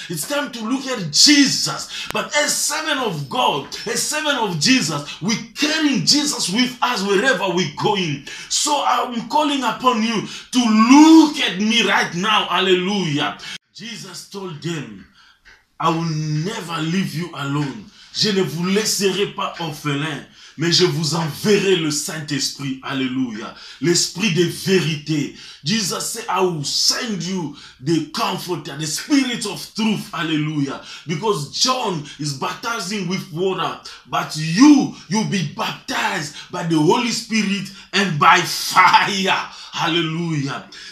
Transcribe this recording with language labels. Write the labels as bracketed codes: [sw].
[en] It's time to look at Jesus. But as servant of God, as servant of Jesus, we're carrying Jesus with us wherever we're going. So I'm calling upon you to look at me right now. Hallelujah. Jesus told them, I will never leave you alone. [fr] Je ne vous laisserai pas orphelin, mais je vous enverrai le Saint-Esprit. Hallelujah. L'Esprit de vérité. [en] Jesus said, I will send you the Comforter, the Spirit of truth. Hallelujah. Because John is baptizing with water, but you'll be baptized by the Holy Spirit and by fire. Hallelujah.